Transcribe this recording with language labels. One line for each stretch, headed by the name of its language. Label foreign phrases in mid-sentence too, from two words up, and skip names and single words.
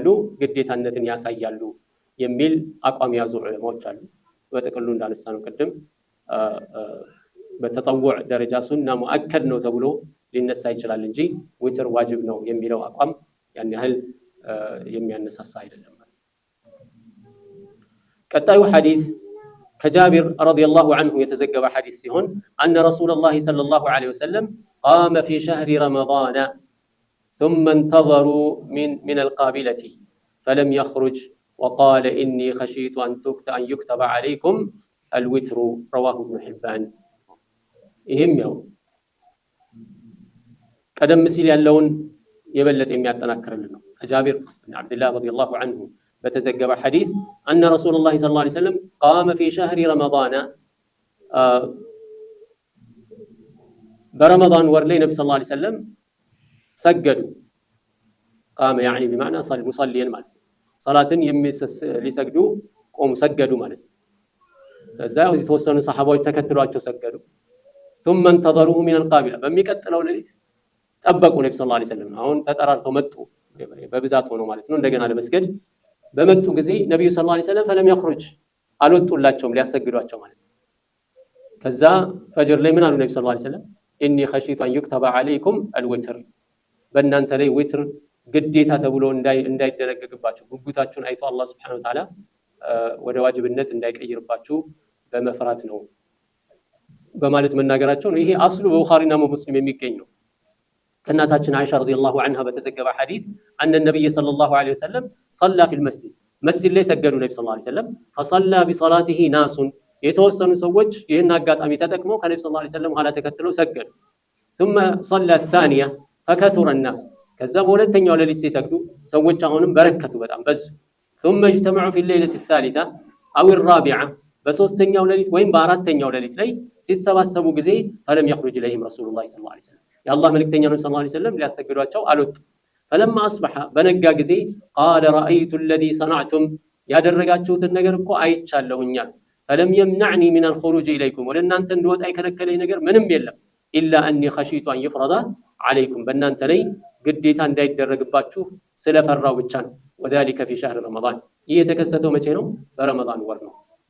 Amharic: ግዴታነትን ያሳያሉ የሚል አቋም የያዙ ዑለማዎች አሉ። በጥቅሉ እንዳነሳ ነው ቅድም በተጠውዕ ደረጃ ሱና ሙአከድ ነው ተብሎ ሊነሳ ይችላል እንጂ ዊትር ዋጅብ ነው የሚለው አቋም ያን ያህል የሚያነሳሳ አይደለም ማለት ነው። ቀጣዩ ሐዲስ ከጃቢር
Arabic: رضي الله عنه
Amharic: የተዘገበ ሐዲስ ሲሆን
Arabic: أن رسول الله صلى الله عليه وسلم قام في شهر رمضان ثم انتظروا من القابلة فلم يخرج وقال إني خشيت أن يكتب عليكم الوتر رواه ابن حبان።
Amharic: ይህም ያው ቀደም ሲል ያለውን የበለጠ የሚያጠናክርልን ነው። ከጃቢር ብን ዓብድላህ
Arabic: رضي الله عنه
Amharic: በተዘገበ ሐዲስ
Arabic: أن رسول الله صلى الله عليه وسلم قام في شهر رمضان
Amharic: በረመዳን ወር ላይ ነብዩ
Arabic: صلى الله عليه وسلم
Amharic: ሰገዱ።
Arabic: قام يعني بمعنى مصليين
Amharic: ማለት ነው። ሰላትን ሊሰግዱ ቆሙ ሰገዱ ማለት ነው። ከዛ የተወሰኑ ሰሐባዎች ተከትሏቸው ሰገዱ።
Arabic: ثم انتظروه من القابلة
Amharic: በሚቀጥለው ሌሊት ጠበቁ ነብዩ
Arabic: صلى الله عليه وسلم።
Amharic: አሁን ተጠራርተው መጡ በብዛት ሆኖ ማለት ነው እንደገና ለመስገድ በመጡ ጊዜ ነብዩ
Arabic: صلى الله عليه وسلم فلم يخرج
Amharic: አልወጡላቸውም ሊያሰግዷቸው ማለት ነው። ከዛ ፈጅር ላይ ምን አሉ ነብዩ
Arabic: صلى الله عليه وسلم إني خشيت أن يكتب عليكم الوتر
Amharic: በእናንተ ላይ ዊትር ግዴታ ተብሎ እንዳይደነገግባችሁ ጉጉታችሁን አይቶ አላህ
Arabic: سبحانه وتعالى
Amharic: ወደ ዋጅብነት እንዳይቀይርባችሁ በመፍራት ነው በማለት መናገራቸው ነው። ይሄ አስሉ በቡኻሪና ሙስሊም የሚገኝ ነው። ከእናታችን አይሻ
Arabic: رضي الله عنها
Amharic: በተዘገበ ሐዲስ
Arabic: أن النبي صلى الله عليه وسلم صلى في المسجد
Amharic: ላይ ሰገዱ ነብዩ
Arabic: صلى الله عليه وسلم فصلى بصلاته ناس
Amharic: የተወሰኑ ሰዎች ይህን አጋጣሚ ተጠቅመው ከነብዩ
Arabic: صلى الله عليه
Amharic: ወሰለም ኋላ ተከትለው ሰገዱ።
Arabic: ثم صلى الثانية فكثر الناس
Amharic: ከዛ በሁለተኛው ሌሊት ሲሰግዱ ሰዎች አሁንም በረከቱ በጣም በዙ።
Arabic: ثم اجتمعوا في الليلة الثالثة أو الرابعة
Amharic: በሶስተኛው ሌሊት ወይም በአራተኛው ሌሊት ላይ ሲሰባሰቡ ጊዜ
Arabic: فلم يخرج إليهم رسول الله صلى الله عليه
Amharic: وسلم የአላህ መልእክተኛ ነብዩ
Arabic: صلى الله عليه وسلم
Amharic: ሊያሰግዷቸው አልወጡ።
Arabic: فلما أصبح
Amharic: በነጋ ጊዜ
Arabic: قال رأيت الذي صنعتم
Amharic: ያደረጋችሁትን ነገር እኮ አይቻለሁኛል።
Arabic: فلم يمنعني من الخروج إليكم
Amharic: ወደ እናንተ እንድወጣ የከለከለኝ ነገር ምንም የለም
Arabic: إلا أني خشيت أن يفرض عليكم
Amharic: በእናንተ ላይ ግዴታ እንዳይደረግባችሁ ስለፈራው ብቻ ነው።
Arabic: وذلك في شهر رمضان
Amharic: ይህ የተከሰተው መቼ ነው? በረመዳን ወር ነው።